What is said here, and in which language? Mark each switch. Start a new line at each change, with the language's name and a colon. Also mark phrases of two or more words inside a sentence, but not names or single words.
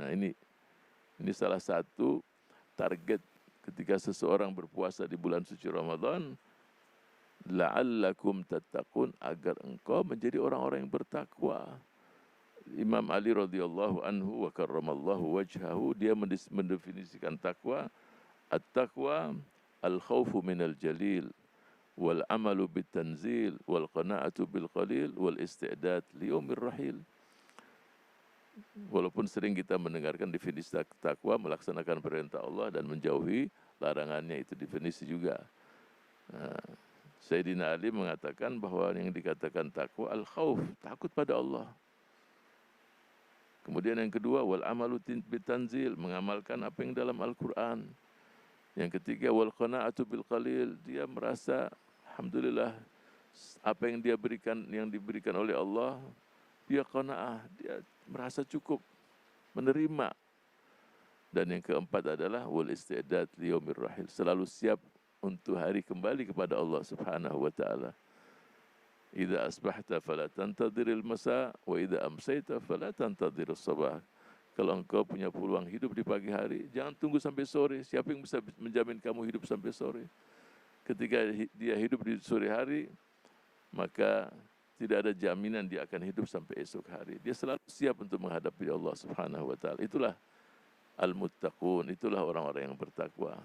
Indonesian: Nah, ini salah satu target ketika seseorang berpuasa di bulan suci Ramadan.
Arabic: لعلكم تتقون,
Indonesian: agar engkau menjadi orang-orang yang bertakwa. Imam Ali
Arabic: رضي الله عنه وكرم الله وجهه,
Indonesian: dia mendefinisikan takwa,
Arabic: التقوى الخوف من الجليل، والعمل بالتنزيل، والقناعة بالقليل، والاستعداد ليوم الرحيل.
Indonesian: Walaupun sering kita mendengarkan definisi takwa, melaksanakan perintah Allah dan menjauhi larangannya, itu definisi juga. Sayyidina Ali mengatakan bahwa yang dikatakan takwa al-khauf, takut pada Allah. Kemudian yang kedua,
Arabic: والعمل بالتنزيل,
Indonesian: mengamalkan apa yang dalam Al-Quran. Yang ketiga,
Arabic: والقناعة بالقليل,
Indonesian: dia merasa alhamdulillah apa yang dia berikan, yang diberikan oleh Allah, dia qana'ah, dia merasa cukup, menerima. Dan yang keempat adalah
Arabic: والاستعداد ليوم الرحيل,
Indonesian: selalu siap untuk hari kembali kepada Allah
Arabic: سبحانه وتعالى. إذا أصبحت فلا تنتظر المساء وإذا أمسيت فلا تنتظر الصباح.
Indonesian: Kalau engkau punya peluang hidup di pagi hari, jangan tunggu sampai sore. Siapa yang bisa menjamin kamu hidup sampai sore? Ketika dia hidup di sore hari, maka tidak ada jaminan dia akan hidup sampai esok hari. Dia selalu siap untuk menghadapi Allah
Arabic: سبحانه وتعالى.
Indonesian: Itulah al-muttaqun, itulah orang-orang yang bertakwa.